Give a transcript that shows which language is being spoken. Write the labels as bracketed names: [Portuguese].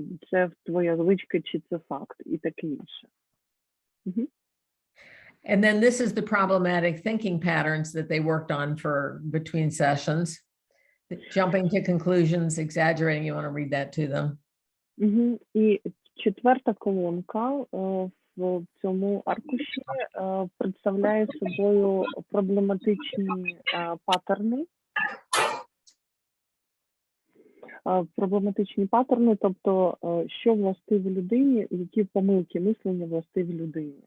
[Ukrainian] Це твоя звичка чи це факт? І таке інше. [English] And then this is the problematic thinking patterns that they worked on for between sessions. Jumping to conclusions, exaggerating. You want to read that to them? [Ukrainian] І четверта колонка в цьому аркуші представляє собою проблематичні паттерни. Проблематичні паттерни, тобто, що властиві людині, які помилки мислення властиві людині.